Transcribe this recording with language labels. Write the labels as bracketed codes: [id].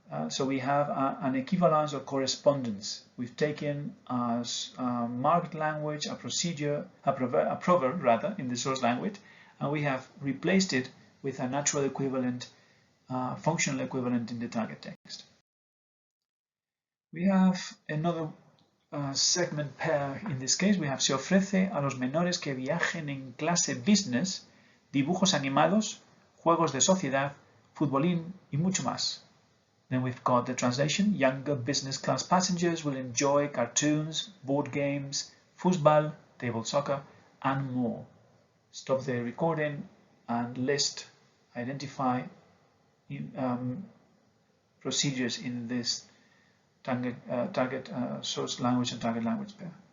[en] So we have an equivalence or correspondence. We've taken as marked language a procedure, a proverb rather, in the source language, and we have replaced it with a natural equivalent, functional equivalent in the target text. We have another segment pair. In this case, we have [es] se ofrece a los menores que viajen en clase business, dibujos animados, juegos de sociedad, futbolín y mucho más. [en] Then we've got the translation. Younger business class passengers will enjoy cartoons, board games, football, table soccer, and more. Stop the recording and identify procedures in this target source language and target language pair.